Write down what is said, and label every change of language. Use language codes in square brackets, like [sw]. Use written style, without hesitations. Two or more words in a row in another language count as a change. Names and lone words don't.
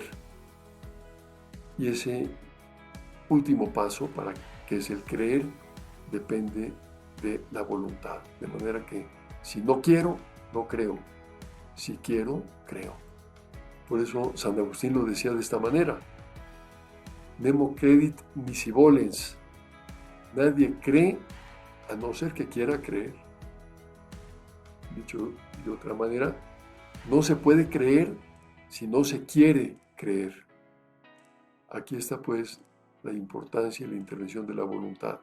[es] Y ese último paso, para que es el creer, depende de la voluntad. De manera que si no quiero, no creo. Si quiero, creo. Por eso San Agustín lo decía de esta manera. [la] Nemo credit nisi volens. [es] Nadie cree a no ser que quiera creer. Dicho de otra manera, no se puede creer si no se quiere creer. Aquí está pues la importancia y la intervención de la voluntad.